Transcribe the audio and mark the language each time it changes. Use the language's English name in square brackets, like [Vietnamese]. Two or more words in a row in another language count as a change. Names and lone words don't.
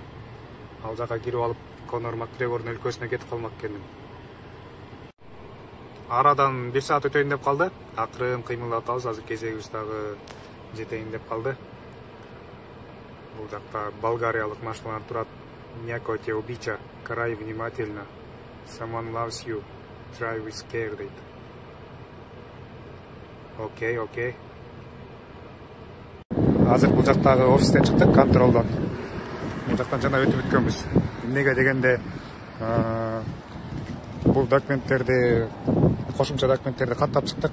[Kyrgyz] Ал жака кирип алып, Конор Макгрегордун өлкөсүнө кетип калмак экенмин. Арадан 1 саат өтөйүн деп калды. Акырын кыймылдап атабыз, азыр кезегибиз дагы жетейин деп калды. Бул жакта болгариялык машиналар турат. [Bulgarian] Няко те убича, карай внимательно. [English] Someone loves you, drive with care дейт. [Kyrgyz] Окей. Азыр бул жактагы офистен чыктык, контролдон. Бул жактан жана өтүп өткөнбүз. Эмнеге дегенде бул документтерди, кошумча документтерди каттап чыктык.